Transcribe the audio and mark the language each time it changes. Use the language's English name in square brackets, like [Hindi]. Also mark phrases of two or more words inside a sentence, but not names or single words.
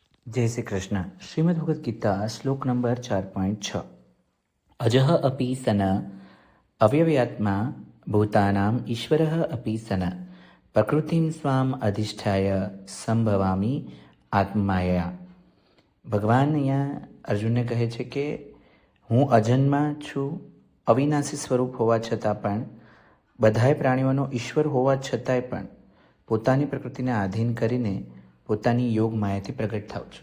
[Sanskrit] जय श्री कृष्ण। श्रीमद् भगवद गीता श्लोक नंबर 4.6 अजः अपि सन अव्यव्यात्मा भूतानाम ईश्वरः अपि सन प्रकृतिम स्वाम अधिष्ठाय સંભવામી આત્માયા. [Gujarati] ભગવાન અહીંયા અર્જુનને કહે છે કે હું અજન્મા છું, અવિનાશી સ્વરૂપ હોવા છતાં પણ, બધાય પ્રાણીઓનો ઈશ્વર હોવા છતાંય પણ પોતાની પ્રકૃતિને આધીન કરીને પોતાની યોગ માયાથી પ્રગટ થાઉં છું.